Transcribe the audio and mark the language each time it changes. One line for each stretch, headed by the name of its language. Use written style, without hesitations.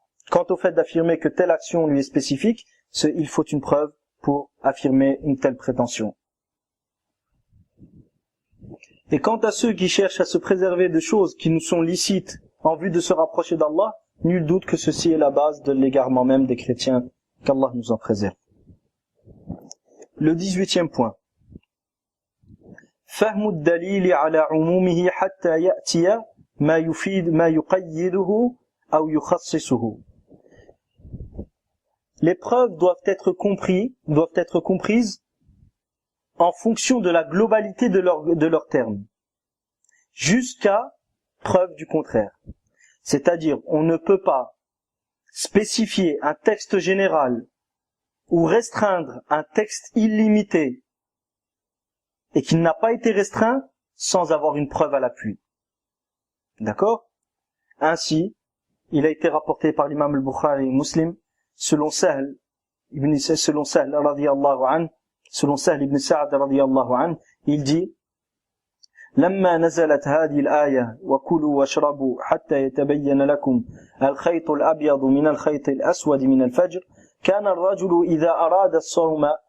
French: Quant au fait d'affirmer que telle action lui est spécifique, il faut une preuve pour affirmer une telle prétention. Et quant à ceux qui cherchent à se préserver de choses qui nous sont licites en vue de se rapprocher d'Allah, nul doute que ceci est la base de l'égarement même des chrétiens, qu'Allah nous en préserve. Le 18e point.
Arabic: فهم الدليل على عمومه حتى يأتي ما يفيد ما يقيده أو يخصصه.
French: Les preuves doivent être comprises en fonction de la globalité de leurs termes, jusqu'à preuve du contraire. C'est-à-dire, on ne peut pas spécifier un texte général ou restreindre un texte illimité et qu'il n'a pas été restreint sans avoir une preuve à l'appui. D'accord? Ainsi, il a été rapporté par l'imam al-Bukhari et Muslim, selon Sahl radiyallahu anhu, selon Sahl ibn Sa'd radiyallahu anhu, il dit:
Arabic: لما نزلت هذه الآية وكلوا واشربوا حتى يتبين لكم الخيط الأبيض من الخيط الأسود من الفجر كان الرجل إذا أراد الصوم